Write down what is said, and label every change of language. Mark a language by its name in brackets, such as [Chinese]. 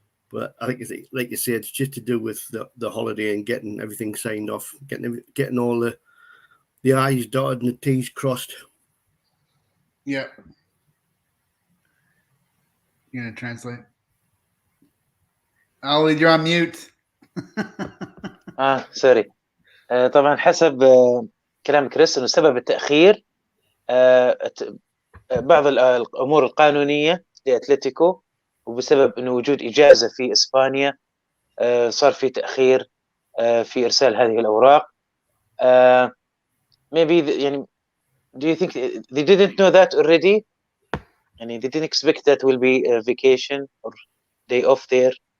[English] But I think, like you said, it's just to do with the holiday and getting everything signed off, getting all the I's dotted and the T's crossed. Yeah. You're going to translate? Walid, you're on mute. Sorry. [Arabic] طبعا حسب كلام كريس انه سبب التأخير بعض الأمور القانونية لأتلتيكو، وبسبب انه وجود إجازة في إسبانيا صار في تأخير في إرسال هذه الأوراق. [English] Maybe يعني do you think they didn't know that already? And they didn't expect that will be a vacation or day off there.